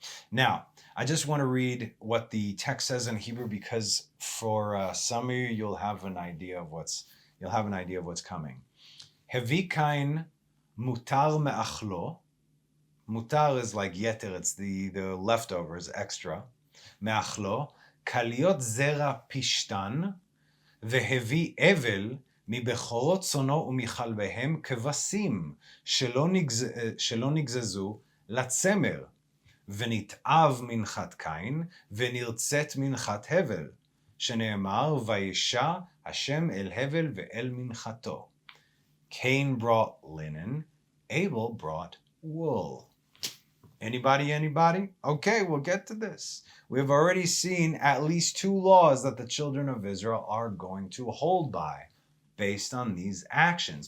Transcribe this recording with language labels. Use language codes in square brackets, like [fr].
[en] Now, I just want to read what the text says in Hebrew, because for some of you, you'll have an idea of what's coming. [he] Hevi Cain mutar me'achlo. [en] Mutar is like yeter, it's the leftovers, extra. [he] Me'achlo. Kaliot zera pishtan. Vehevi Evel מבכורות צונו ומחלביהם כבשים שלא נגזזו לצמר, ונתעב מנחת קין ונרצת מנחת הבל, shene'emar vayisha Hashem el hevel ve'el minchato. [en] Cain brought linen, Abel brought wool. Anybody? Okay, we'll get to this. We have already seen at least 2 laws that the children of Israel are going to hold by based on these actions.